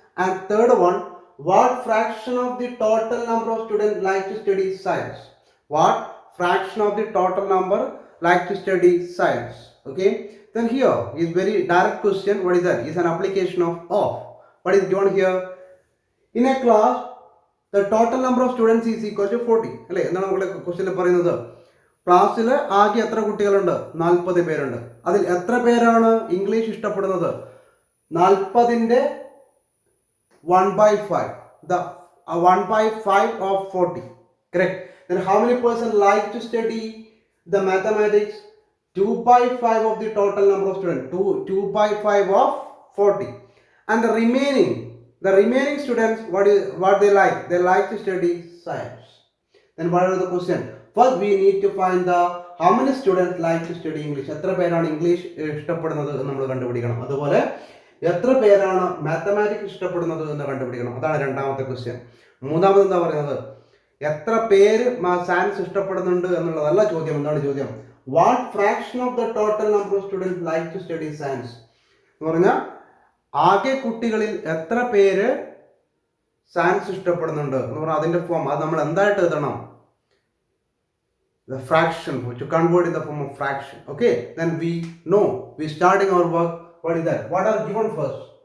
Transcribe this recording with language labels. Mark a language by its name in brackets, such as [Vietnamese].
[English] And third one, what fraction of the total number of students like to study science? What fraction of the total number like to study science? Okay. Then here is very direct question. What is that? Is an application of. What is given here? In a class, the total number of students is equal to 40. [Malayalam] അല്ലേ എന്താണ് നമ്മുടെ ക്വസ്റ്റ്യനിൽ പറയുന്നത്? ക്ലാസ്സിൽ ആകെ എത്ര കുട്ടികളുണ്ട്? 40 പേരുണ്ട്. അതിൽ എത്ര പേരാണ് ഇംഗ്ലീഷ് ഇഷ്ടപ്പെടുന്നത്? 40ന്റെ 1/5. [English] The 1/5 of 40. Correct. Then how many persons like to study the mathematics? 2/5 of the total number of students. 2/5 of 40. And the remaining students, what they like? They like to study science. Then what are the question? First we need to find the how many students like to study English. [Malayalam] എത്ര പേരാണ് English ഇഷ്ടപ്പെടുന്നത് എന്ന് നമ്മൾ കണ്ടുപിടിക്കണം. അതുപോലെ എത്ര പേരാണ് mathematics ഇഷ്ടപ്പെടുന്നത് എന്ന് കണ്ടുപിടിക്കണം. അതാണ് രണ്ടാമത്തെ ക്വസ്റ്റ്യൻ. മൂന്നാമത് എന്താ പറയുന്നത്? എത്ര പേര് സയൻസ് ഇഷ്ടപ്പെടുന്നുണ്ട് എന്നുള്ളതല്ല ചോദ്യം. എന്താണ് ചോദ്യം? [English] what fraction of the total number of students like to study science [Malayalam] എന്ന് പറഞ്ഞാൽ ആകെ കുട്ടികളിൽ എത്ര പേര് സയൻസ് ഇഷ്ടപ്പെടുന്നുണ്ട് എന്ന് പറഞ്ഞാൽ അതിന്റെ ഫോം അത് നമ്മൾ എന്തായിട്ട് എഴുതണം? [English] The fraction, to convert in the form of fraction. Okay, then we know we starting our work. What is that? What are given first?